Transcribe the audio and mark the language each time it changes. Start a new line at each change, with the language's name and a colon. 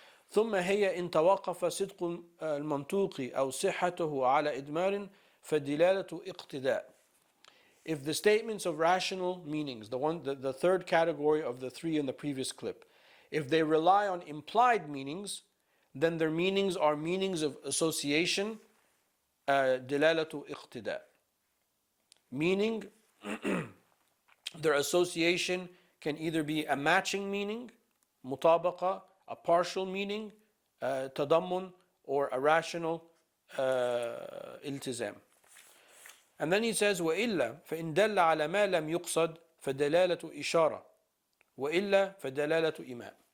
Arabic: ثم هي إن توقف صدق المنطوق أو صحته على إدمار فالدلالة اقتداء.
English: If the statements of rational meanings, the third category of the three in the previous clip, if they rely on implied meanings, then their meanings are meanings of association, دلالة اقتداء. Meaning, their association can either be a matching meaning, مطابقة, a partial meaning, تضمن, or a rational التزام.
Arabic: And then he says وإلا فإن دل على ما لم يقصد فدلالة إشارة وإلا فدلالة إيماء.